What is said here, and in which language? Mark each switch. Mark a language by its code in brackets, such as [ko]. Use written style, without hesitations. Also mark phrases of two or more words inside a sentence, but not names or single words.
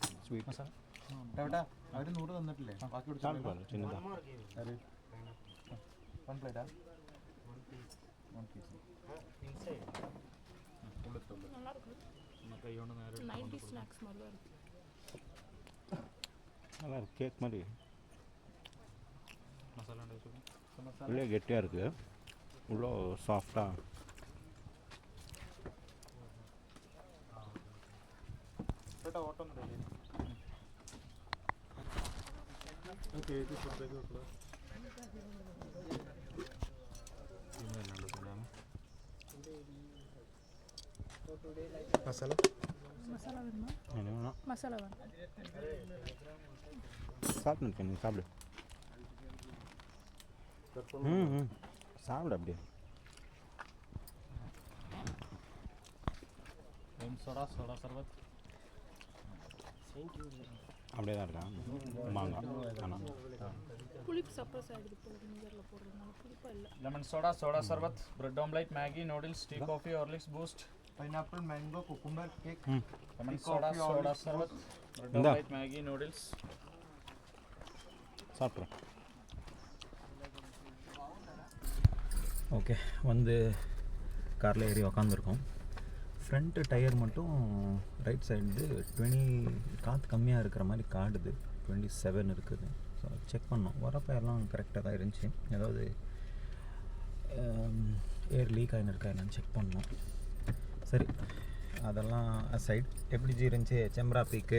[ml] സ്വീറ്റ് മസാല ഏട്ടാ അവർ 100 തന്നിട്ടില്ലേ ബാക്കി കൊടുത്തു ചിന്നതാണ് [en] one plate [ta] நல்லா இருக்கு [ml] കൈ കൊണ്ട് നേരെ [ta] 90 ஸ்நாக்ஸ் மாதிரி தான் இருக்கு நல்லா இருக்கு கேக் மாதிரி [ml] മസാല ഉണ്ടാക്കി [ta] உள்ளே கெட்டியாக இருக்குது இவ்வளோ சாஃப்டாக [ml] ഏട്ടാ ഓട്ടം ഓക്കെ ഇത് ഫുഡൊക്കെ വെക്കണം മസാല [ta] மசாலா வேணுமா என்ன வேணாம் மசாலா வேணும் சாப்பிட்டு நீ சாப்பிடு ம் சாப்பிடு அப்படியே [ml] സോഡ സർബത്ത് [ta] அப்படியே தான் இருக்கான் மாங்காய் ஆனால் புளிப்பு சப்ரஸ் ஆகிடுது போல வினிகரில் போடுறதுனால புளிப்பாக இல்லை [en] lemon soda sarbath bread omelette Maggi noodles tea coffee Horlicks Boost pineapple mango cucumber cake lemon soda sarbath bread [ml] ഇതാ. [en] omelette Maggi noodles [ta] சாப்பிட்றேன் ஓகே வந்து காரில் ஏறி உக்காந்துருக்கோம் [en] front tyre [ta] மட்டும் [en] right side [ta] 20 காற்று கம்மியாக இருக்கிற மாதிரி காடுது 27 இருக்குது ஸோ செக் பண்ணோம் வரப்போ எல்லாம் கரெக்டாக தான் இருந்துச்சு ஏதாவது [en] air leak [ta] ஆகின்னு என்னன்னு செக் பண்ணோம் சரி அதெல்லாம் சைட் எப்படி ஜி இருந்துச்சு செம்ரா பீக்கு